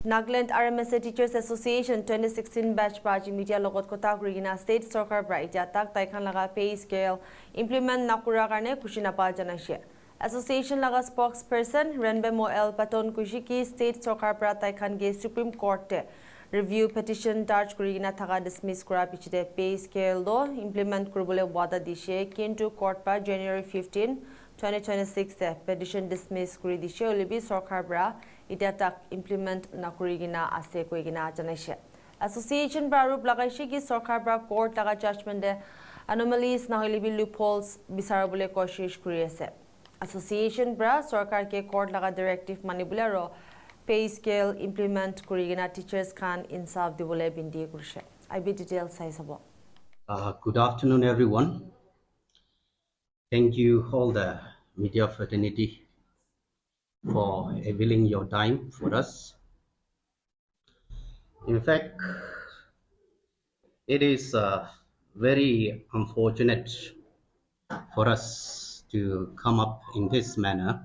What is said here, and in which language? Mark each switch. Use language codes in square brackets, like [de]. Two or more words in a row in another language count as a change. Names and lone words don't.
[nag] Nagaland Rmsa Teachers Association 2016 batch party media logot kota kurigina state sarkar bra ija tak taikhan laga [en] pay scale [nag] implement nakura karne khushi napa janaise. Association laga spokesperson Renbe Moel Paton Kushiki state sarkar bra taikhan ge Supreme Court te [en] review petition [nag] charge kurigina thaka dismiss kura pichite [en] pay scale [nag] do implement kurubole wada dishe kintu court pa January 15 2026 te petition dismiss kuri dishe olibi sarkar bra ita tak implement nakurigina ase koigina janaise. Association barup lagaise ki sarkar bra court laga judgement de anomalies na hoilibi loopholes bisarabole koshish kuri ase. Association bra sarkar ke court laga directive manibule ro [en] pay scale [nag] implement kurigina teachers khan insaf dibole bindi kurise. IB details sai sabo. [en] Good afternoon, everyone. Thank you all the media fraternity for availing your time for us. In fact, it is very unfortunate for us to come up in this manner.